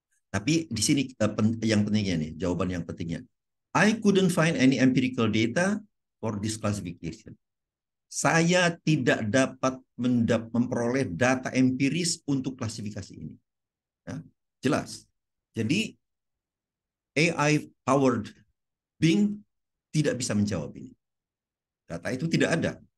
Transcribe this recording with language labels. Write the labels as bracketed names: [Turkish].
[Indonesian] Tapi di sini yang pentingnya nih, jawaban yang pentingnya. [English] I couldn't find any empirical data for this classification. [Indonesian] Saya tidak dapat memperoleh data empiris untuk klasifikasi ini. Ya, jelas. Jadi AI powered Bing tidak bisa menjawab ini. Data itu tidak ada.